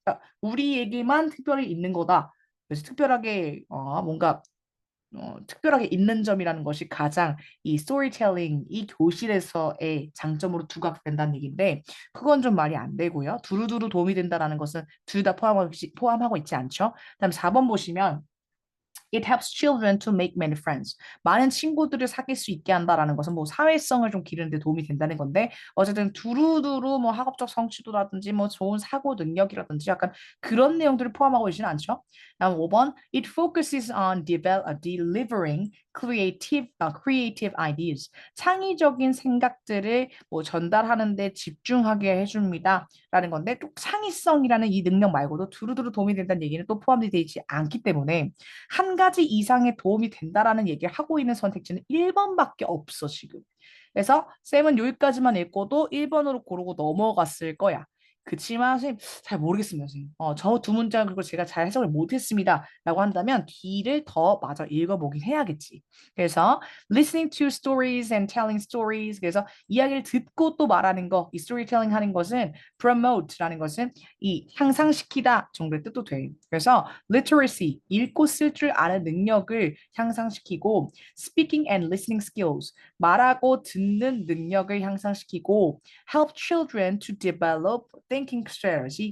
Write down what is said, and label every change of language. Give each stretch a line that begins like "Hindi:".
Korean: 그러니까 우리에게만 특별히 있는 거다. 그래서 특별하게 뭔가 특별하게 있는 점이라는 것이 가장 이 스토리텔링, 이 교실에서의 장점으로 두각된다는 얘기인데 그건 좀 말이 안 되고요. 두루두루 도움이 된다는 것은 둘 다 포함하고 있지 않죠. 그다음 4번 보시면
English: It helps children to make many friends.
Korean: 많은 친구들을 사귈 수 있게 한다라는 것은 뭐 사회성을 좀 기르는 데 도움이 된다는 건데 어쨌든 두루두루 뭐 학업적 성취도라든지 뭐 좋은 사고 능력이라든지 약간 그런 내용들을 포함하고 있지는 않죠. 다음 5번
English: It focuses on delivering creative ideas.
Korean: 창의적인 생각들을 뭐 전달하는 데 집중하게 해줍니다. 라는 건데 또 창의성이라는 이 능력 말고도 두루두루 도움이 된다는 얘기는 또 포함되어 있지 않기 때문에 한 가지 이상의 도움이 된다라는 얘기를 하고 있는 선택지는 1번밖에 없어, 지금. 그래서 쌤은 여기까지만 읽고도 1번으로 고르고 넘어갔을 거야. 그치만 선생님 잘 모르겠습니다, 선생님. 저 두 문장 그리고 제가 잘 해석을 못했습니다. 라고 한다면 뒤를 더 마저 읽어보긴 해야겠지. 그래서
English: listening to stories and telling stories.
Korean: 그래서 이야기를 듣고 또 말하는 거, 이 storytelling 하는 것은 promote라는 것은 이 향상시키다 정도의 뜻도 돼. 그래서
English: literacy,
Korean: 읽고 쓸 줄 아는 능력을 향상시키고
English: speaking and listening skills,
Korean: 말하고 듣는 능력을 향상시키고
English: help children to develop thinking strategy.